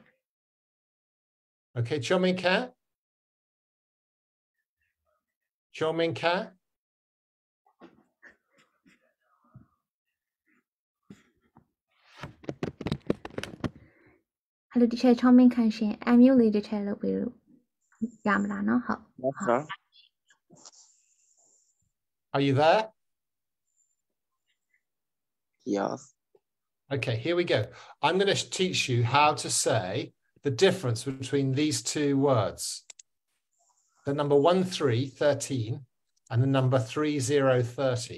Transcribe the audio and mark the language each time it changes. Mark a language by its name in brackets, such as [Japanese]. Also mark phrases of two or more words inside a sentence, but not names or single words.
[English] Okay, Choming Cat. Choming Cat. Hello, teacher [Burmese] Choming Cat ရှင် unmute လေးတစ်ချက်လုပ်ပေးလို့ရမလားနော်ဟုတ် [English] Yes, sir. Are you there? Yes. Okay, here we go. I'm going to teach you how to say the difference between these two words. The number 13, 13, and the number 30, 30.